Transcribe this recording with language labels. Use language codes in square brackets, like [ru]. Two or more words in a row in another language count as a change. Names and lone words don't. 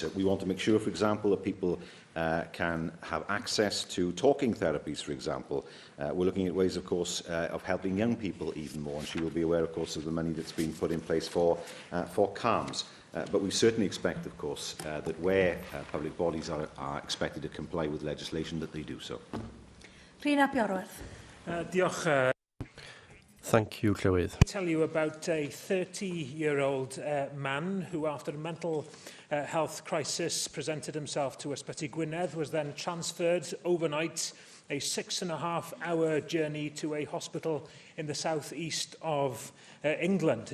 [en] We want to make sure, for example, that people can have access to talking therapies, for example. We're looking at ways, of course, of helping young people even more, and she will be aware, of course, of the money that's been put in place for CAMS. But we certainly expect, of course, that where public bodies are expected to comply with legislation, that they do so. Rhina Biorwerth. [cy] Diolch. [en] Thank you, Llywydd. I'll tell you about a 30-year-old man who, after a mental health crisis, presented himself to Ysbyty Gwynedd, was then transferred overnight a 6.5-hour journey to a hospital in the southeast of England.